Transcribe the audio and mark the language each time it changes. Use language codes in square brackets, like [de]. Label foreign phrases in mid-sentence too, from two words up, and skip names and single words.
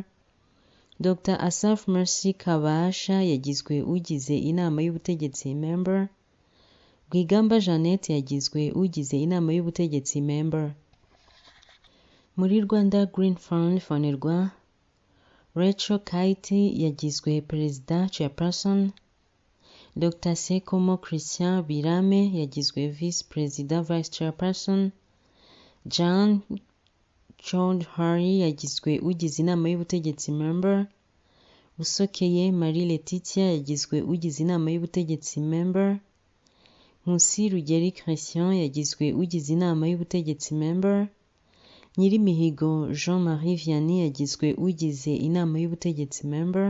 [rw] Dr. Asaf Mercy Kabasha yagizwe ugize inama y'ubutegetsi Member. Rwigamba Jeannette yagizwe ugize inama y'ubutegetsi Member. Muri Rwanda Green Fund Fonerwa, Rachel Kaiti yagizwe Perezida Chairperson. Dr. Sekomo Christian Birame yagizwe [en] Vice President Vice Chairperson. [rw] John Hari yagizwe ugize inama y'ubutegetsi Member. Busokeye Marie Letitia yagizwe ugize inama y'ubutegetsi Member. Nkusi Rugeri Christian yagizwe ugize inama y'ubutegetsi Member. Nyirimihigo Jean-Marie Vianney yagizwe ugize inama y'ubutegetsi Member.